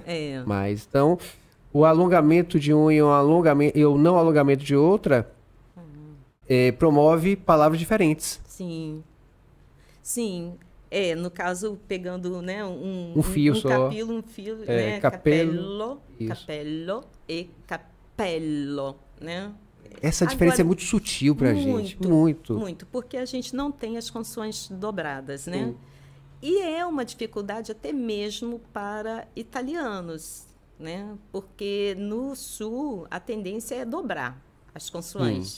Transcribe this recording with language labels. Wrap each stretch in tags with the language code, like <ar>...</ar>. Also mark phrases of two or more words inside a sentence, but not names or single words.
<pt>Mas, então, o alongamento de um e o não alongamento de outra promove palavras diferentes. Sim. Sim. No caso, pegando, né, um fio só. Um fio, né?</pt> <it>Capello e capello,</it> <pt>né? Essa diferença é muito sutil pra gente. Muito, porque a gente não tem as consoantes dobradas, né? Sim. E é uma dificuldade até mesmo para italianos, né? Porque no sul a tendência é dobrar as consoantes.</pt>